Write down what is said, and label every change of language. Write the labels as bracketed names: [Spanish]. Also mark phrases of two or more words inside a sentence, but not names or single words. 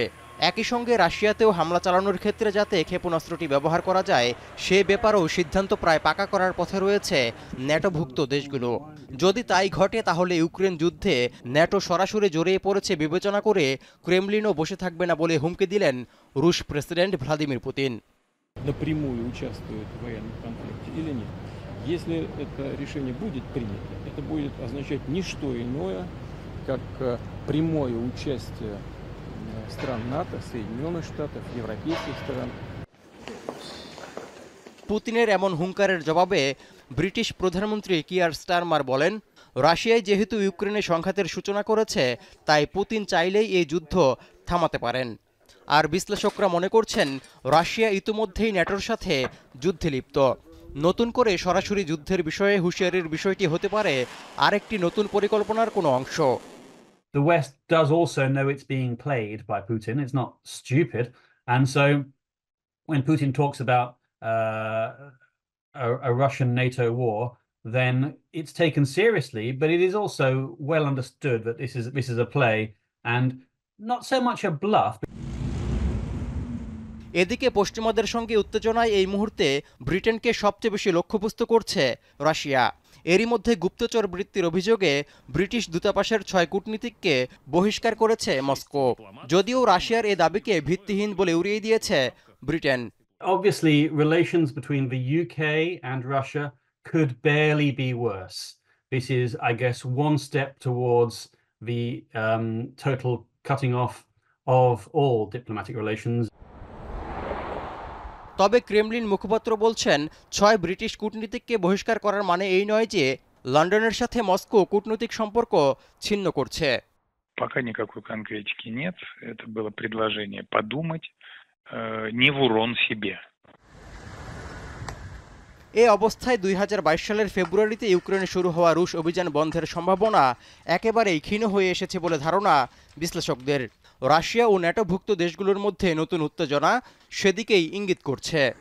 [Bangla] একই সঙ্গে রাশিয়াতেও হামলা চালানোর ক্ষেত্রে যাতে ক্ষেপণাস্ত্রটি ব্যবহার করা যায় সে ব্যাপারেও সিদ্ধান্ত প্রায় পাকা করার পথে রয়েছে ন্যাটোভুক্ত দেশগুলো। যদি তাই ঘটে তাহলে ইউক্রেন যুদ্ধে ন্যাটো সরাসরি জড়িয়ে পড়েছে বিবেচনা করে ক্রেমলিনও বসে থাকবে না বলে হুমকি দিলেন রুশ প্রেসিডেন্ট ভ্লাদিমির পুতিন। [Russian] Напрямую участвует в военном конфликте или нет. Если это решение будет принято, это будет означать не что иное, как прямое участие стран НАТО, Соединенных Штатов, европейских стран. [Bangla] পুতিনের এমন হুঙ্কারের জবাবে ব্রিটিশ প্রধানমন্ত্রী কিয়ার স্টারমার বলেন, রাশিয়ায় যেহেতু ইউক্রেনে সংঘাতের সূচনা করেছে তাই পুতিন চাইলেই এই যুদ্ধ থামাতে পারেন। আর বিশ্লেষকরা মনে করছেন রাশিয়া ইতিমধ্যেই ন্যাটোর সাথে যুদ্ধে লিপ্ত। নতুন করে সরাসরি যুদ্ধের বিষয়ে হুঁশিয়ারির বিষয়টি হতে পারে আরেকটি নতুন পরিকল্পনার কোনো অংশ। [English] The West does also know it's being played by Putin. It's not stupid. And so when Putin talks about a Russian NATO war, then it's taken seriously, but it is also well understood that this is a play and not so much a bluff. [Bangla] এদিকে পশ্চিমাদের সঙ্গে উত্তেজনায় এই মুহূর্তে ব্রিটেনকে সবচেয়ে বেশি লক্ষ্যবস্তু করছে রাশিয়া। এরই মধ্যে গুপ্তচর বৃত্তির অভিযোগে ব্রিটিশ দূতাবাসের 6 কূটনীতিককে বহিষ্কার করেছে মস্কো। যদিও রাশিয়ার এ দাবিকে ভিত্তিহীন বলে উড়িয়ে দিয়েছে ব্রিটেন। [English] Obviously, relations between the UK and Russia could barely be worse. This is, I guess, one step towards the total cutting off of all diplomatic relations. [Bangla] তবে ক্রেমলিন মুখপাত্র বলছেন 6 ব্রিটিশ কূটনীতিককে বহিষ্কার করার মানে এই নয় যে লন্ডনের সাথে মস্কো কূটনৈতিক সম্পর্ক ছিন্ন করছে। [Russian] Пока никакой конкретики нет. Это было предложение подумать, не в урон себе. [Bangla] এই অবস্থায় 2022 সালের ফেব্রুয়ারিতে ইউক্রেনে শুরু হওয়া রুশ অভিযান বন্ধের সম্ভাবনা একেবারেই ক্ষীণ হয়ে এসেছে বলে ধারণা বিশ্লেষকদের। রাশিয়া ও ন্যাটোভুক্ত দেশগুলোর মধ্যে নতুন উত্তেজনা সেদিকেই ইঙ্গিত করছে।